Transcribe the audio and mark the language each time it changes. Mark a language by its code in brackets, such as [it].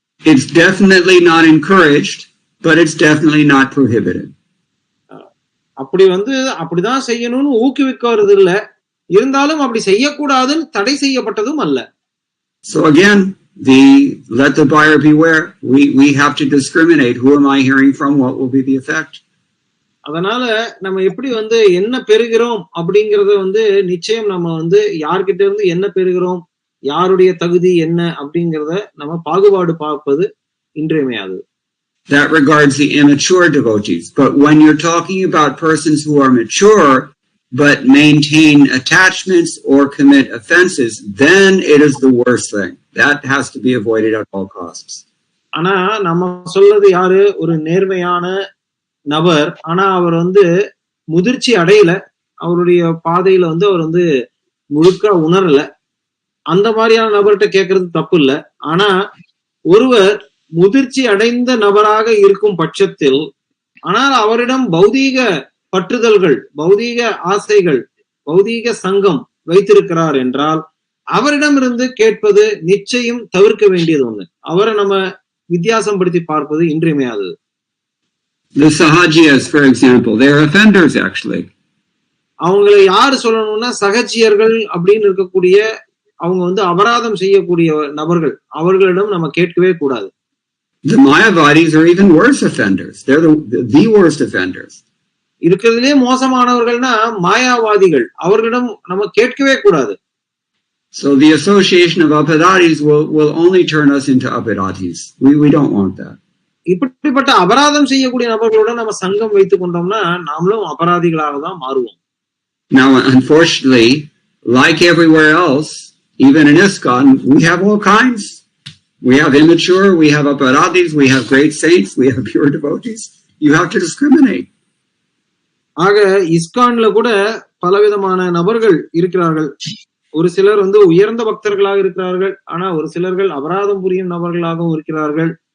[en] It's definitely not encouraged, but it's definitely not prohibited. [ta] அப்படி வந்து அப்படிதான் செய்யணும்னு ஊக்குவிக்கிறது இல்ல, இருந்தாலும் அப்படி செய்யக்கூடாதுன்னு தடை செய்யப்பட்டதும் அல்ல. [en] So again, let the buyer beware. We have to discriminate. Who am I hearing from? What will be the effect? [ta] அதனால நம்ம எப்படி வந்து என்ன பெறுகிறோம் அப்படிங்கறத வந்து நிச்சயம் நம்ம வந்து யார்கிட்ட இருந்து என்ன பெறுகிறோம், யாருடைய தகுதி என்ன அப்படிங்கறத நம்ம பாகுபாடு பார்ப்பது இன்றியமையாது. [en] That regards the immature devotees. But when you're talking about persons who are mature but maintain attachments or commit offenses, then it is the worst thing. That has to be avoided at all costs. [ta] ஆனா நம்ம சொல்றது யாரு? ஒரு நேர்மையான நபர், ஆனா அவர் வந்து முதிர்ச்சி அடையல, அவருடைய பாதையில வந்து அவர் வந்து முழுக்க உணரல, அந்த மாதிரியான நபர்கிட்ட கேட்கறது தப்பு இல்ல. ஆனா ஒருவர் முதிர்ச்சி அடைந்த நபராக இருக்கும் பட்சத்தில், ஆனால் அவரிடம் பௌதீக பற்றுதல்கள், பௌதீக ஆசைகள், பௌதீக சங்கம் வைத்திருக்கிறார் என்றால் அவரிடமிருந்து கேட்பது நிச்சயம் தவிர்க்க வேண்டியது ஒண்ணு. அவரை நம்ம வித்தியாசம் படுத்தி பார்ப்பது இன்றியமையாதது. [en] The Sahajiyas, for example, they are offenders actually. [ta] அவங்களை யாரு சொல்லணும்னா சகஜியர்கள் அப்படின்னு இருக்கக்கூடிய அவங்க வந்து அபராதம் செய்யக்கூடிய நபர்கள், அவர்களிடம் நம்ம கேட்கவே கூடாது. [en] The Mayavadis are even worse offenders. They're the worst offenders. [ta] இருக்கிறதுலே மோசமானவர்கள்னா மாயாவாதிகள், அவர்களிடம் நம்ம கேட்கவே கூடாது. [en] So the association of aparatis will only turn us into aparatis. We don't want that. [ta] இப்படிப்பட்ட அபராதம் செய்யக்கூடிய நபர்களோட நம்ம சங்கம் வைத்துக் கொண்டோம்னா நாமளும் அபராதிகளாக தான் மாறுவோம். [en] Now, unfortunately, like everywhere else, even in ISKCON, we have all kinds. We have immature, we have aparatis, we have great saints, we have pure devotees. You have to discriminate. [ta] ஆக இஸ்கான்ல கூட பலவிதமான நபர்கள் இருக்கிறார்கள். ஒரு சிலர் வந்து உயர்ந்த பக்தர்களாக இருக்கிறார்கள், ஆனா ஒரு சிலர்கள் அபராதம் புரியும் நபர்களாகவும் இருக்கிறார்கள்.